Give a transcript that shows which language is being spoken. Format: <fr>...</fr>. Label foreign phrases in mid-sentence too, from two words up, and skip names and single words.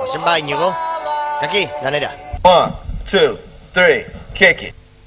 <es>va, Íñigo. Aquí, lanera. 1, 2, 3,</es> <en>kick it.</en>